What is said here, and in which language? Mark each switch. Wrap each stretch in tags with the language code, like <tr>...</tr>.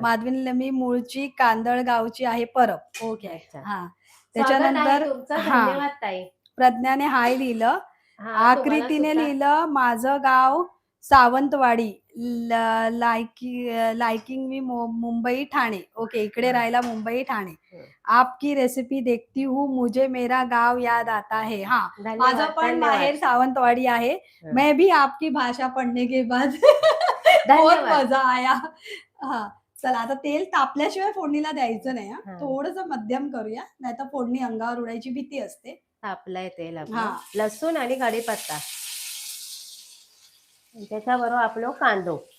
<mr>माधवीने लिहिलं, मी मूळची कांदळ गावची आहे परब. ओके. अच्छा. हा, स्वागत आहे त्याच्यानंतर तुमचं, हा, धन्यवाद ताई. प्रज्ञाने हाय लिहिलं. हा, तुम्हाला आकृतीने सुद्धा. लिहिलं, माझं गाव सावंतवाडी, लाइकिंग मी मुंबई ठाणे. ओके, इकडे राहायला मुंबई ठाणे. हं.</mr> <hi>आपकी रेसिपी देखती हूँ मुझे मेरा गाव याद आता है.</hi> <mr>हा, माझं धन्यवाद, पण धन्यवाद. माहेर सावंतवाडी आहे. हं.</mr> <hi>मैं भी आपकी भाषा पढ़ने के बाद बहुत</hi> <mr>धन्यवाद.</mr> <hi>मजा आया.</hi> <mr>हा, चला आता तेल तापल्याशिवाय फोडणीला द्यायचं नाही. हा, हं. थोडस मध्यम करूया, नाहीतर फोडणी अंगावर उडायची भीती असते. तापलंय तेल आपलं. हा. लसूण आणि कढीपत्ता. त्याच्याबरोबर आपलं कांदो.</mr>